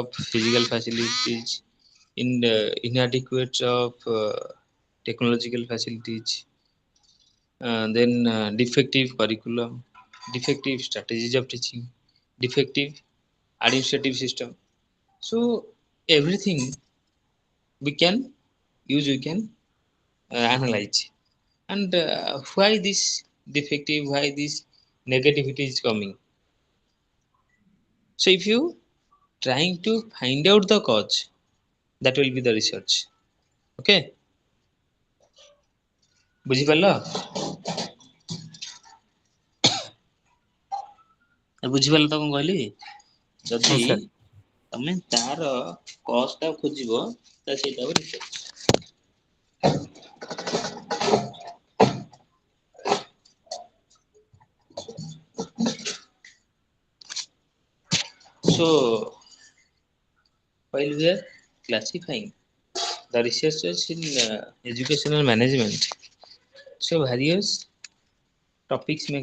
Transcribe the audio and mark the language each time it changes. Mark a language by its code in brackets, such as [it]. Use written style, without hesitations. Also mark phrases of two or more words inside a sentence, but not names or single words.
[en] physical facilities in inadequate of technological facilities then defective curriculum defective strategies of teaching defective administrative system so everything we can use we can analyze and why this defective why this negativity is coming so if you trying to find out the cause that will be the research okay [or] ବୁଝିପାରିଲ ବୁଝିପାରିଲ ତ କଣ କହିଲି ଯଦି ନିଶ୍ଚୟ ତମେ ତାର କଜ୍ ଟା ଖୋଜିବ ତ ସେଇଟା ହବ [en] research so while we are classifying the researchers in educational management so various topics may